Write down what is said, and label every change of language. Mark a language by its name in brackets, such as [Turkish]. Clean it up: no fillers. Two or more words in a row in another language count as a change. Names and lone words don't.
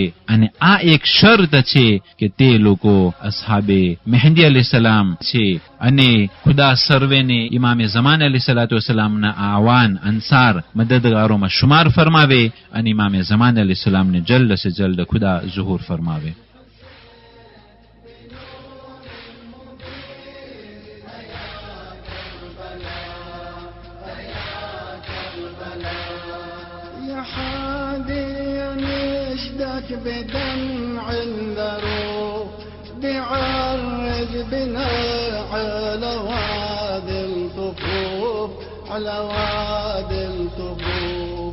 [Gujarati] અને આ એક શરત છે કે તે લોકો અસહાબે મહેંદી અલૈહિસ્સલામ છે. અને ખુદા સર્વેને ઇમામે ઝમાન અલૈહિસ્સલામના આવાન અંસાર મદદગારોમાં શુમાર ફરમાવે અને ઇમામે ઝમાન અલૈહિસ્સલામને [Urdu] جلد سے جلد [Gujarati] ખુદા ઝુહૂર ફરમાવે. [Arabic] بدمع الذروب بعرج بنا على وادي الطفوف، على وادي الطفوف.